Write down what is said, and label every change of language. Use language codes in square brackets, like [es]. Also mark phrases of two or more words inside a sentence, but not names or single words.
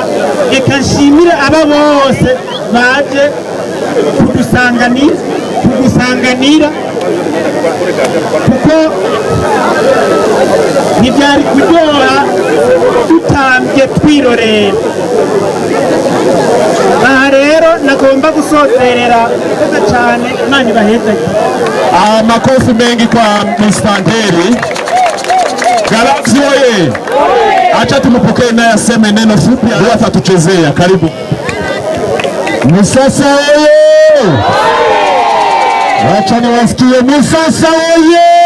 [rn] Reka nshimire aba bose baje kudusanganira kuko ntibyari kuryoha dutambye twirorera. Aha rero nagomba gusozerera cyane, Imana ibahezanye. [sw] Makofi mengi kwa Mstanteri. Galaxy oye! Acha tumpokee naye aseme neno fupi alafu atatuchezea. Karibu. Musasa oye! Acha niwasikie Musasa oye!